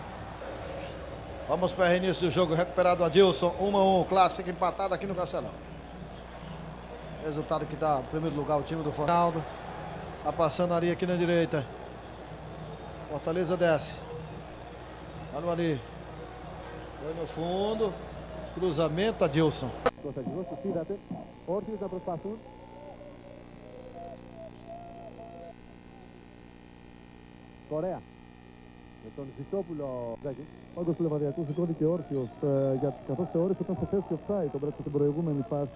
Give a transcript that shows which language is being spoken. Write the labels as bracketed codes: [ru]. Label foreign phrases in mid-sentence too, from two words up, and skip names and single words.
[pt] Vamos para o reinício do jogo, recuperado o Adilson, 1-1, clássico empatado aqui no Castelão. Resultado que dá em primeiro lugar o time do Fortaleza. Tá passando ali aqui na direita. Fortaleza desce. Olha o ali. Foi no fundo. Cruzamento, Adilson. [el] Κορέα. Με τον Ζητόπουλο. Όντως ο Λεβαδιακός σηκώθηκε όρθιος καθώς θεώρησε όταν σε θέση offside τον πράξε στην προηγούμενη φάση.